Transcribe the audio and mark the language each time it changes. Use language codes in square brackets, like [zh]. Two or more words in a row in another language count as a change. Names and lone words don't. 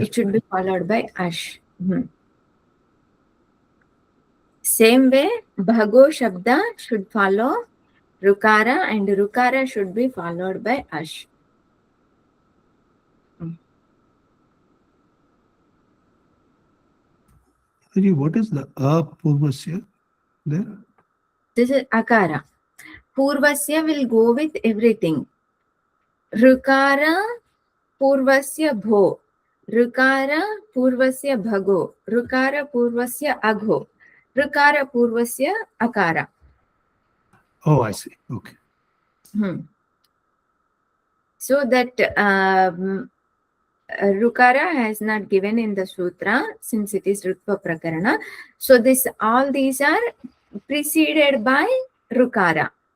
[en] It should be followed by Ash. Same way, [sa] Bhago Shabda [en] should follow Rukara and Rukara should be followed by Ash. What is the apurvasya there? This is Akara. Purvasya will go with everything. [sa] Rukara Purvasya Bho. Rukara Purvasya Bhago. Rukara Purvasya Agho. Rukara Purvasya Akara. [en] Oh, I see. Okay. So that Rukara has not given in the sutra since it is [sa] Rutva Prakarana. [en] So all these are preceded by Rukara.